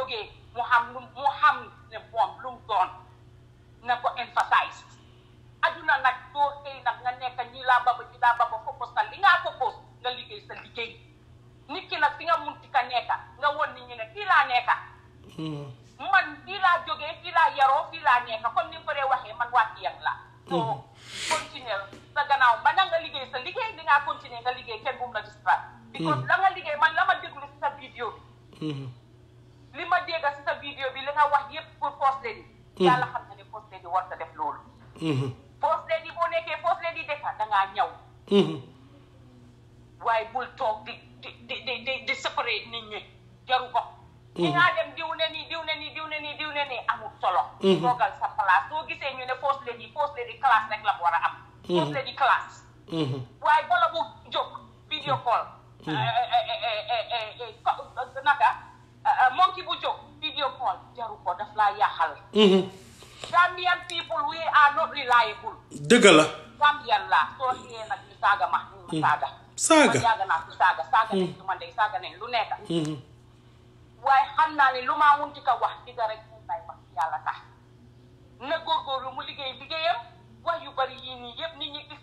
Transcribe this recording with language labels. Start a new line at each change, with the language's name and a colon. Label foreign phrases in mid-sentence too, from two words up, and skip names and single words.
Wolof: jógee mu xam ne moom lu mu doon na ko emphasize aduna nag doo xëy nag nga nekk ñi laa baba fopos na li ngaa fopos nga liggéey sa liggéey nit ki nag fi nga munti ka nekka nga won nit ñi ne fii laa nekka man fii laa jógee fii laa yaroo fii laa nekka comme ni nga ko dee waxee man waa Kiyang la so continuer sa gannaaw ba na nga liggéey sa liggéey di ngaa continuer nga liggéey kenn bu mu la distract because la nga liggéey man la ma déglu si sa vidéo bi li ma dégg si sa vidéo bi li nga wax yépp pour
English: First Lady
Wolof: yàlla xam na ne
English: First Lady
Wolof: war ta def loolu
English: First Lady
Wolof: boo nekkee
English: First Lady
Wolof: dekka dangaa ñaw waaye bul toog di séparer nit ñi jaru ko ñi ngaa dem diw ne nii amul solo toogal sa place soo gisee ñu ne
English: First Lady
Wolof: classe rek la mu war a am
English: First Lady
Wolof: classe waaye bala bu jóg
English: video call
Wolof: naka monkey bu jóg
English: video call
Wolof: jaru ko daf laa yaaxal
English: Gambian people we are not reliable
Wolof: dëgg la Gambian la soo xëyee nag ñu saaga ma saaga yaaga naa ci saaga nañ su ma ndey saaga nañ lu nekk waaye xam naa ne lu maa munti ka wax digga rek mu nay wax yàlla tax na góorgóorlu mu liggéeyam wax yu bari yii nii yëpp nit ñi gis